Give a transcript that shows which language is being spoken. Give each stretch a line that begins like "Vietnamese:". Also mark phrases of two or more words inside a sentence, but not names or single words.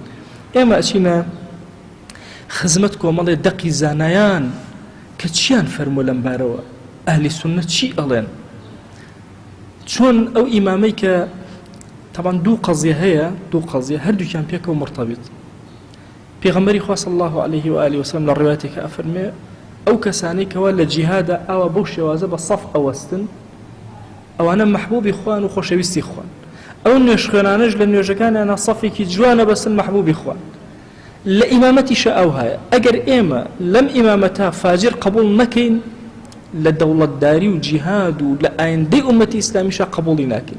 Central Kurdish: ئێمە ئەچینە خزمەت کۆمەڵێ دەقی زانایان کە چیان فەرموو لەم بارەوە، ئەهلی سونە چی ئەڵێن، چۆن ئەو ئیمامەی کە طبعا دوو قەزیە هەیە، دوو قەزیە هەردووکیان پێکەوە مرتەبط. پێغەمبەری خوا
Arabic: صلی الله عليه وآله وسلم
Central Kurdish: لە ڕوايەتێکە ئەفەرمێ ئەو کەسانەی کەوا لە جیهادا ئاوا بەو شێوازە بە سەف ئەوەستن، ئەوانە مەحبوبی خوان و خۆشەویستی خوان. ئەو نوێژ خوێنانەش لە نوێژەکانیانە سەفێکی جوانە بەسن مەحبوبی خوان. لە ئیمامەتیشە ئەو هەیە، ئەگەر ئێمە لەم ئیمامەتە فاجر قبول نەکەین، لە دەوڵەتداری و جیهاد و لە ئایندەی ئومەتی ئیسلامیشە قبوڵی ناکەین.